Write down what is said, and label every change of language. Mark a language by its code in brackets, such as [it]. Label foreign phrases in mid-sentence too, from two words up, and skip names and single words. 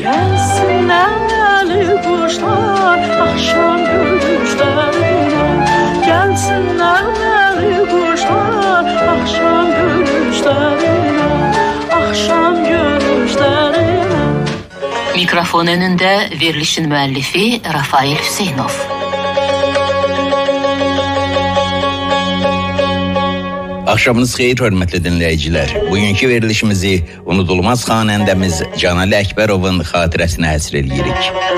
[tr] Gelsinler kuşlar akşam görüşlerine. Gelsinler kuşlar akşam görüşlerine. Akşam görüşlerine. [az] Mikrofon önünde verilişin müellifi Rafael Hüseynov. Akşamınız xeyir, hörmətli dinləyicilər. Bugünkü verilişimizi unudulmaz xanəndəmiz Canali Əkbərovun xatirəsinə həsr edirik.